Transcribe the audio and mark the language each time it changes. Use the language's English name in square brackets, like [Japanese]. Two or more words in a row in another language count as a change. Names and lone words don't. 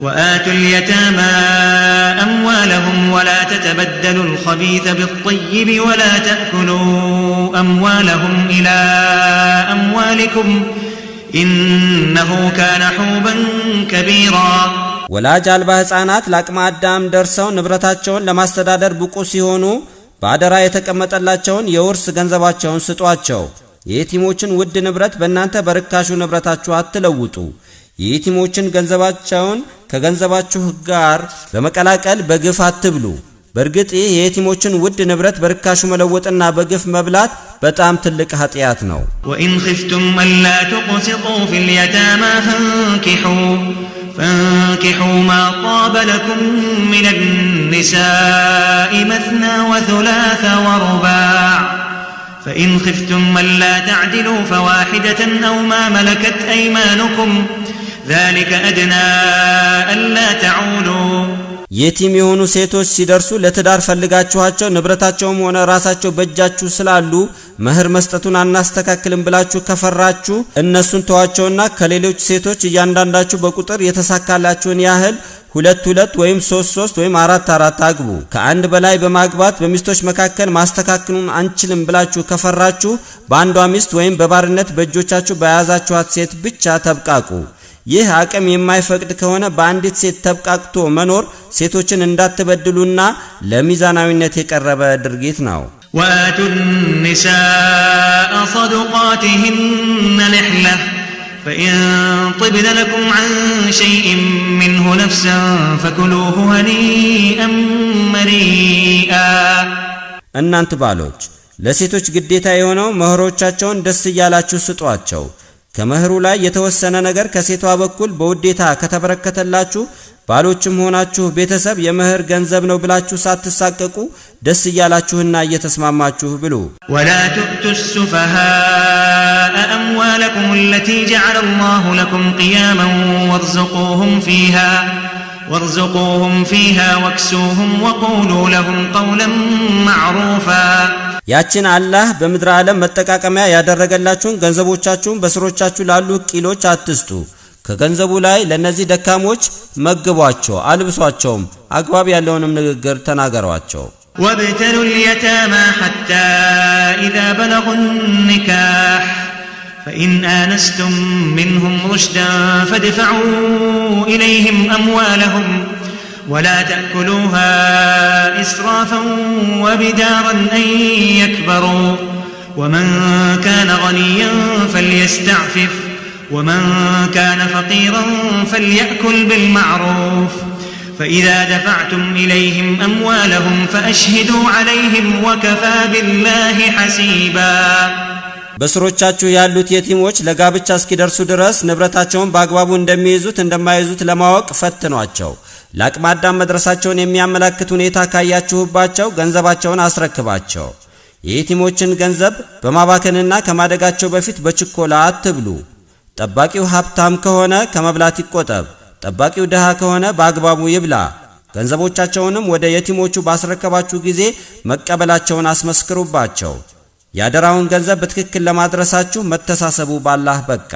[Arabic] وآتوا اليتامى أموالهم ولا تتبدلوا الخبيث بالطيب ولا تأكلوا أموالهم إلى أموالكم إنه كان حوبا كبيرا [Amharic] ወላጅ አልባ ህፃናት ለአቅመ አዳም ደርሰው ንብረታቸውን ለማስተዳደር ብቁ ሲሆኑ ባደራ የተቀመጠላቸውን የውርስ ገንዘባቸውን ስጧቸው። የየቲሞችን ውድ ንብረት በእናንተ በርካሹ ንብረታችሁ አትለውጡ። የየቲሞችን ገንዘባቸውን ከገንዘባችሁ ጋር በመቀላቀል በግፍ አትብሉ። በርግጥ ይህ የየቲሞችን ውድ ንብረት በርካሹ መለወጥና በግፍ መብላት በጣም ትልቅ ኃጢአት ነው። [Arabic] وإن خفتم ألا تقسطوا في اليتامى فانكحوا ما طاب لكم من النساء مثنى وثلاث ورباع فإن خفتم ألا تعدلوا فواحدة أو ما ملكت أيمانكم ذلك أدنى ألا تعولوا [Amharic] የቲም የሆኑ ሴቶች ሲደርሱ ለትዳር ፈልጋችኋቸው ንብረታቸውም ሆነ ራሳቸው በእጃችሁ ስላሉ መህር መስጠቱን አናስተካክልም ብላችሁ ከፈራችሁ እነሱን ተዋቸውና ከሌሎች ሴቶች እያንዳንዳችሁ በቁጥር የተሳካላችሁን ያህል 2 ወይም 3 ወይም 4 አግቡ። ከአንድ በላይ በማግባት በሚስቶች መካከል ማስተካከሉን አንችልም ብላችሁ ከፈራችሁ በአንዷ ሚስት ወይም በባርነት በእጆቻችሁ በያዛችኋት ሴት ብቻ ተብቃቁ። ይህ አቅም የማይፈቅድ ከሆነ በአንዲት ሴት ተብቃቅቶ መኖር ሴቶችን እንዳትበድሉና ለሚዛናዊነት የቀረበ ድርጊት ነው። [Arabic] وآتوا النساء صدقاتهن نحلة فإن طبن لكم عن شيء منه نفسا فكلوه هنيئا مريئا [Amharic] እናንተ ባሎች ለሴቶች ግዴታ የሆነው መህሮቻቸውን ደስ እያላችሁ ስጧቸው። ከመህሩ ላይ የተወሰነ ነገር ከሴቷ በኩል በውዴታ ከተበረከተላችሁ ባሎችም ሆናችሁ ቤተሰብ የመህር ገንዘብ ነው ብላችሁ ሳትሳቀቁ ደስ እያላችሁና እየተስማማችሁ ብሉ። [Arabic] ولا تؤتوا السفهاء أموالكم التي جعل الله لكم قياما وارزقوهم فيها واكسوهم وقولوا لهم قولا معروفا [Amharic] ያችን አላህ በምድር ዓለም መጠቃቀሚያ ያደረገላችሁን ገንዘቦቻችሁን በስሮቻችሁ ላሉ ቂሎች አትስጡ። ከገንዘቡ ላይ ለነዚህ ደካሞች መግቧቸው፣ አልብሷቸውም፣ አግባብ ያለውንም ንግግር ተናገሯቸው። [Arabic] وابتلوا اليتامى حتى إذا بلغوا النكاح فإن آنستم منهم رشدا فادفعوا إليهم أموالهم ولا تأكلوها إسرافا وبدارا أن يكبروا ومن كان غنيا فليستعفف ومن كان فقيرا فليأكل بالمعروف فإذا دفعتم إليهم أموالهم فأشهدوا عليهم وكفى بالله حسيبا [Amharic] በስሮቻችሁ ያሉት የቲሞች ለጋብቻ እስኪደርሱ ድረስ ንብረታቸውን በአግባቡ እንደሚይዙት እንደማይዙት ለማወቅ ፈትኗቸው። ለአቅመ አዳም መድረሳቸውን የሚያመለክት ሁኔታ ካያችሁባቸው ገንዘባቸውን አስረክባቸው። የየቲሞችን ገንዘብ በማባከንና ከማደጋቸው በፊት በችኮላ አትብሉ። ጠባቂው ሀብታም ከሆነ ከመብላት ይቆጠብ፣ ጠባቂው ደሃ ከሆነ በአግባቡ ይብላ። ገንዘቦቻቸውንም ወደ የቲሞቹ ባስረከባችሁ ጊዜ መቀበላቸውን አስመስክሩባቸው። ያደራውን ገንዘብ በትክክል ለማድረሳችሁ መተሳሰቡ ባላህ በቃ።